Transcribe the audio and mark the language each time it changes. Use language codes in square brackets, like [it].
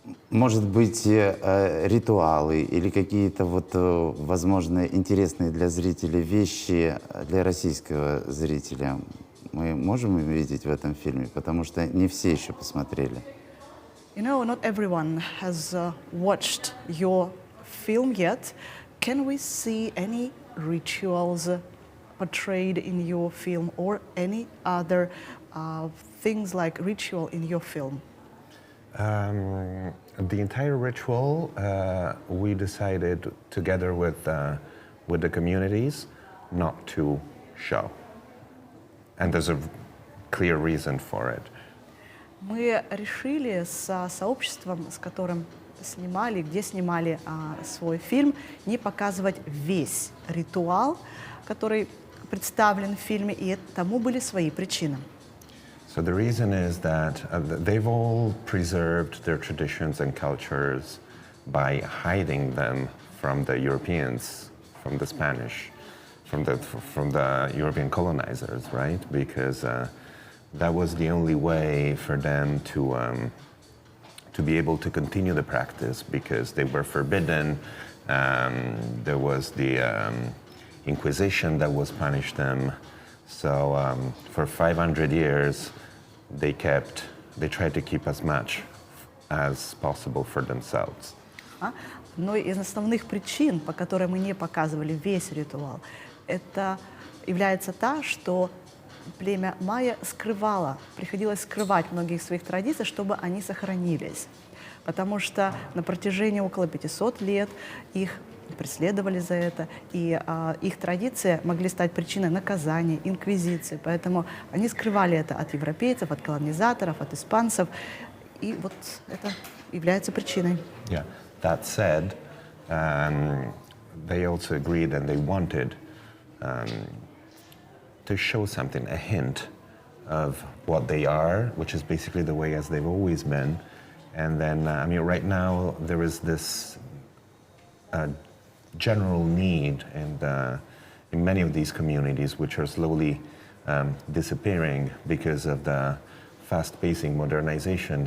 [ru] Может быть, ритуалы или какие-то вот, возможно, интересные для зрителей вещи для российского зрителя мы можем увидеть в этом фильме, потому что не все еще посмотрели. [en] You know, not everyone has watched your film yet. Can we see any rituals portrayed in your film or any other things like ritual in your film? The entire ritual, we decided together with the communities not to show. And there's a clear reason for it. [ru] Мы решили с сообществом, с которым снимали, где снимали свой фильм, не показывать весь ритуал, который представлен в фильме, и тому были свои причины. [en] So the reason is that they've all preserved their traditions and cultures by hiding them from the Europeans, from the Spanish, from the European colonizers, right? Because that was the only way for them to be able to continue the practice, because they were forbidden. There was the Inquisition that was punished them. So for 500 years, they tried to keep as much as possible for themselves. [ru] Одной из основных причин, по которой мы не показывали весь ритуал, это является та, что племя майя приходилось скрывать многие своих традиций, чтобы они сохранились. Потому что на протяжении около 500 лет их преследовали за это, и их традиции могли стать причиной наказания, инквизиции. Поэтому они скрывали это от европейцев, от колонизаторов, от испанцев. И вот это является причиной. [en] Yeah. That said, they also agreed and they wanted to show something, a hint of what they are, which is basically the way as they've always been. And then, I mean, right now there is this general need in many of these communities, which are slowly disappearing because of the fast-pacing modernization.